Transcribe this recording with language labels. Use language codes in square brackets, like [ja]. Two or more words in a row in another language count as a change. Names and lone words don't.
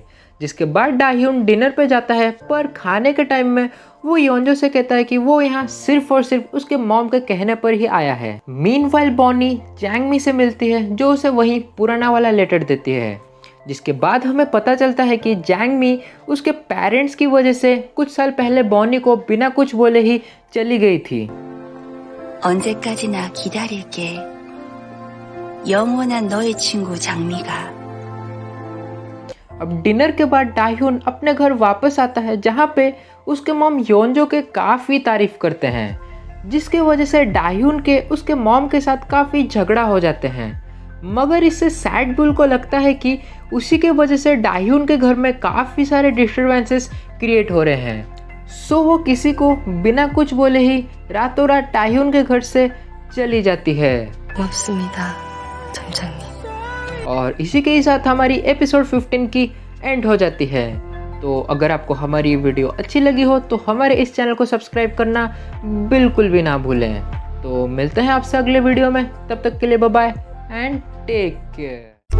[hi] जिसके बाद डाह्यून डिनर पे जाता है, पर खाने के टाइम में वो योंजो से कहता है कि वो यहाँ सिर्फ और सिर्फ उसके मॉम के कहने पर ही आया है। मीनवाइल बॉनी जैंगमी से मिलती है जो उसे वही पुराना वाला लेटर देती है। जिसके बाद हमें पता चलता है कि जैंगमी उसके पेरेंट्स की वजह से कुछ साल पहले बॉनी को बिना कुछ बोले ही चली गई थी। [ko] 언제까지나 기다릴게. 영원한 너의 친구 장미가. [hi] अब डिनर के बाद डाह्यून अपने घर वापस आता है, जहाँ पे उसके मॉम योंजो के काफ़ी तारीफ करते हैं, जिसके वजह से डाह्यून के उसके मॉम के साथ काफ़ी झगड़ा हो जाते हैं। मगर इससे सैड ब्यूल को लगता है कि उसी के वजह से डाह्यून के घर में काफ़ी सारे [en] disturbances create [hi] हो रहे हैं। सो वो किसी को बिना कुछ बोले ही रातों रात डाह्यून के घर से चली जाती है। [ko] 고맙습니다, 점장님. [hi] और इसी के साथ हमारी एपिसोड 15 की एंड हो जाती है। तो अगर आपको हमारी वीडियो अच्छी लगी हो तो हमारे इस चैनल को सब्सक्राइब करना बिल्कुल भी ना भूलें। तो मिलते हैं आपसे अगले वीडियो में, तब तक के लिए [en] bye bye and take care.